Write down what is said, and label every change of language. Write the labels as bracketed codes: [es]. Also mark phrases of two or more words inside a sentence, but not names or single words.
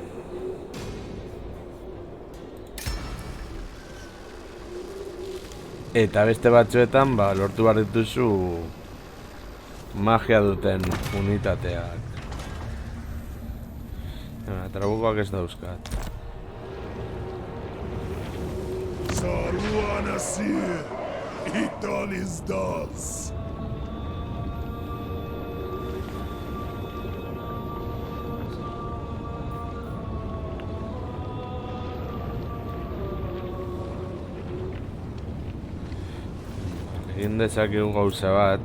[eu] Eta beste batzuetan lortu behar dituzu magia duten unitateak. Trabukoak ez dauzkat. Saruan Asir. Idol is dos. Egin dezakegu gauza bat.